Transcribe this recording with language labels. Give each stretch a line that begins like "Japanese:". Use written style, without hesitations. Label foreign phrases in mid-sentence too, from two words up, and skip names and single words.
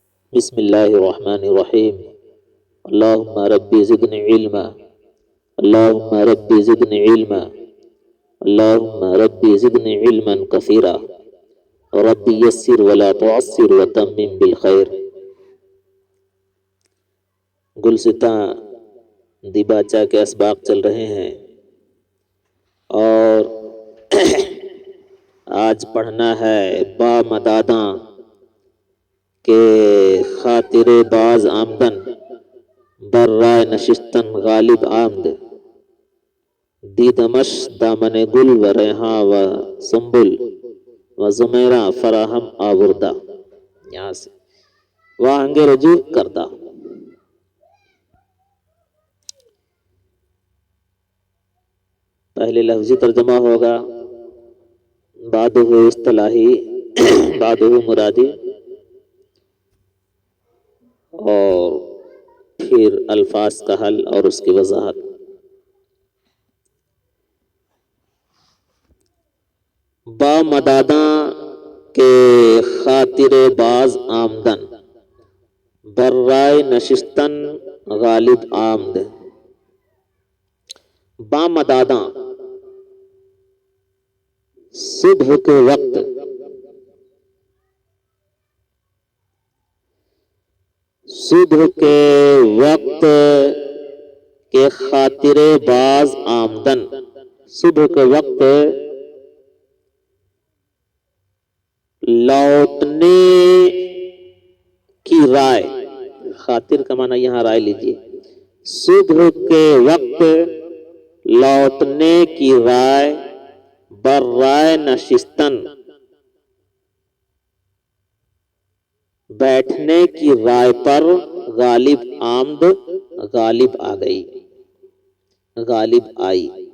Arabic: بسم الله الرحمن الرحيم. اللهم ربي زدني علما. اللهم ربي زدني علما. اللهم ربي زدني علما كثيرا. ربي يسر ولا تعسر وتمم بالخير.
Urdu: گلستاں دیباچہ کے اسباق چل رہے ہیں اور آج پڑھنا ہے
Persian: با مداداں کے خاطر باز آمدن بر رائے نشستن غالب آمد دیدمش دامن گل و ریحاں و سنبل و زمیرہ فراہم آوردہ.
Urdu: یہاں سے وہ آنگے
Persian: رجوع کردہ.
Urdu: پہلے لفظی ترجمہ ہوگا، بعدہ اصطلاحی، بعدہ مرادی، اور پھر الفاظ کا حل اور اس کی وضاحت.
Persian: با مداداں کے خاطر باز آمدن بر رائے نشستن غالب آمد. با مداداں
Urdu: صبح کے وقت، صبح کے وقت کے خاطر
Persian: باز آمدن،
Urdu: صبح کے وقت لوٹنے کی رائے. خاطر کا معنی یہاں رائے لیجئے. صبح کے وقت لوٹنے کی رائے
Persian: بر رائے نشستن،
Urdu: بیٹھنے کی رائے پر
Persian: غالب آمد،
Urdu: غالب آ گئی، غالب آئی.